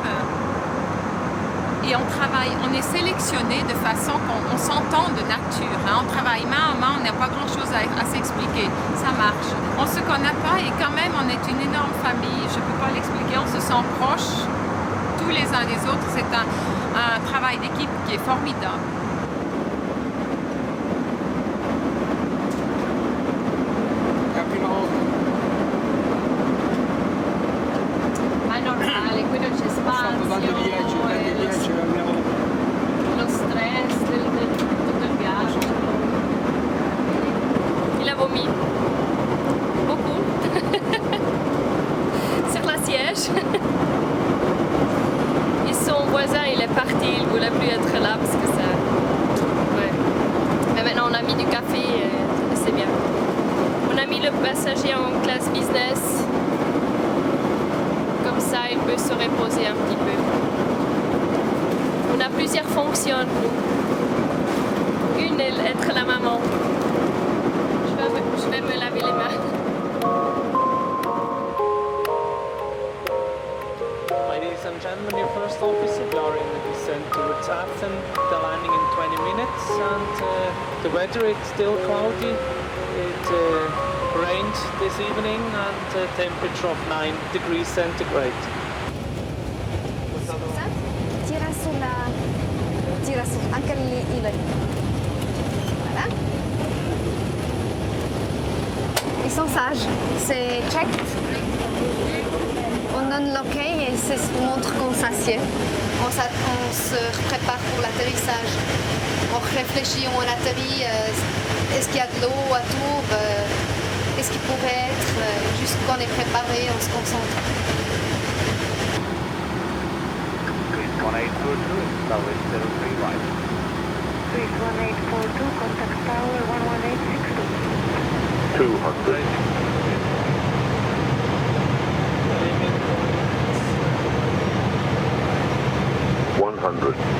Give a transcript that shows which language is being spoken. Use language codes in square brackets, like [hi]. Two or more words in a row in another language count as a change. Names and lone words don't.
[fr] Et on est sélectionné de façon qu'on s'entend de nature. Hein. On travaille main à main, on n'a pas grand-chose à s'expliquer. Ça marche. On ne se connaît pas et quand même on est une énorme famille. Je ne peux pas l'expliquer, on se sent proches tous les uns des autres. C'est un travail d'équipe qui est formidable. [it] Ma normale, quello c'è spazio. Lo stress del tutto il viaggio. [fr] Il a vomi. Beaucoup. Sur la siège. Et son voisin, il est parti, il ne voulait plus être là parce que ça... Ouais. Mais maintenant, on a mis du café et c'est bien. On a mis le passager en classe business. Comme ça, il peut se reposer un petit peu. On a plusieurs fonctions. Une est être la maman. Je vais me laver les mains. [en] Ladies and gentlemen, your first officer, we are in the descent towards Athens, the landing in 20 minutes, and the weather is still cloudy. It rained this evening and a temperature of 9 degrees centigrade. [it] Tira su, anche lì, [fr] voilà. Ils sont sages, c'est checked. On donne l'ok et ça se montre qu'on s'assied. On se prépare pour l'atterrissage. On réfléchit, on atterrit, est-ce qu'il y a de l'eau autour, qu'est-ce qu'il pourrait être, juste qu'on est préparé, on se concentre. [en] 1842, Tower 03 right. 1842, contact tower 11862. 200. $100.